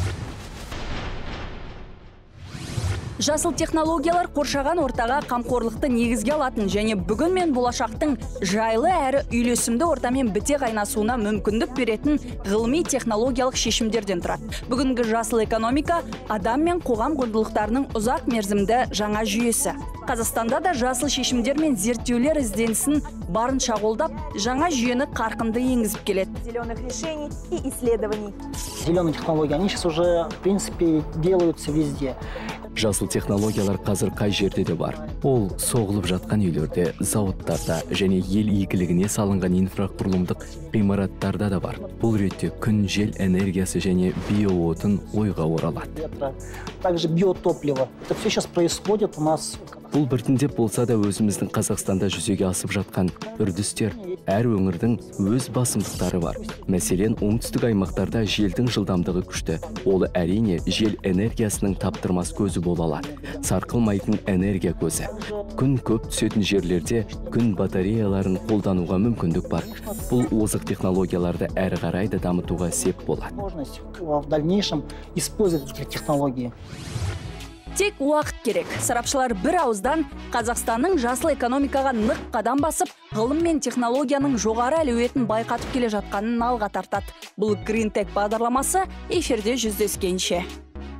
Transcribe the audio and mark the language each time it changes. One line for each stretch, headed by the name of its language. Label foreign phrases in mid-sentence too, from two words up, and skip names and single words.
Kazakh: Жасыл технологиялар қоршаған ортаға қамқорлықты негізге алатын және бүгін мен болашақтың жайлы әрі үйлесімді ортамен біте қайнасуына мүмкіндік беретін ғылыми технологиялық шешімдерден тұрады. Бүгінгі жасыл экономика адам мен қоғам құндылықтарының ұзақ мерзімді жаңа жүйесі. Қазақстанда да жасыл шешімдер мен зерттеулер ізденісін барынша қолдап, жаңа жүйені қарқынды енгізіп келеді.
Russian: Зеленых решений и исследований. Зеленые технологии, они сейчас уже, в принципе, делаются везде.
Kazakh: Жасыл технологиялар қазір қай жерде де бар. Ол соғылып жатқан үйлерде, зауыттарда және ел игілігіне салынған инфрақұрылымдық ғимараттарда да бар. Бұл ретте күн, жел энергиясы және биоотын ойға оралады.
Russian: Также биотопливо. Это все сейчас происходит у нас.
Kazakh: Бұл біртіндеп болса да өзіміздің Қазақстанда жүзеге асып жатқан үрдістер. Әр өңірдің өз басымдықтары бар. Мәселен, оңтүстік аймақтарда желдің жылдамдығы күшті. Ол әрине жел энергиясының таптырмас көзі бола алады. Сарқылмайтын энергия көзі. Күн көп түсетін жерлерде күн батареяларын қолдануға мүмкіндік бар. Бұл озық технологияларды әрі қарай да дамытуға сеп болады.
Russian: В дальнейшем использовать эти технологии.
Kazakh: Тек уақыт керек. Сарапшылар бір ауыздан Қазақстанның жасыл экономикаға нық қадам басып, ғылым мен технологияның жоғары әлеуетін байқатып келе жатқанын алға тартады. Бұл Green Tech бағдарламасы эфирде жүздескенше.